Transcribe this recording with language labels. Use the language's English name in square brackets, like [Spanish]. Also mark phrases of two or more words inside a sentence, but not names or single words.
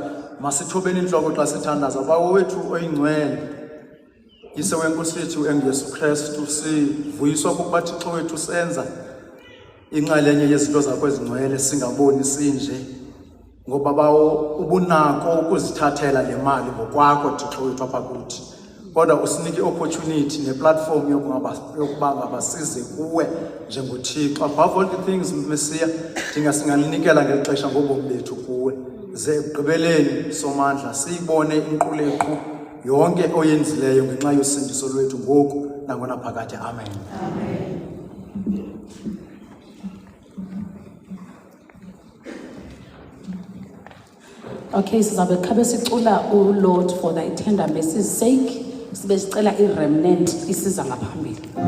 [Xhosa] Masithobeni inhloko xa sithandaza. Bawo wethu oyingcwele, yise wenkosi yethu enguYesu Kristu, sivuyiswa kukuba Thixo wethu senza inxalenye yezinto zakho ezingcwele singaboni sinje, ngoba bawo ubunako ukuzithathela le mali ngokwakho Thixo wethu apha kuthi. Kodwa usinike opportunity neplatform yokuba ngabasize kuwe njengoThixo. [English] Above all the things Messiah, [Xhosa] singaninikela ngeli xesha ngobomi bethu kuwe, ze ekugqibeleni somandla siyibone inquleqhu yonke oyenzileyo ngenxa yosindiso lwethu ngoku nangona phakade. Amen. Amen. Okay, sizabe khabe sicula uLord for thy tender mercy's sake. Sibe sicela iRemnant isiza ngaphambili.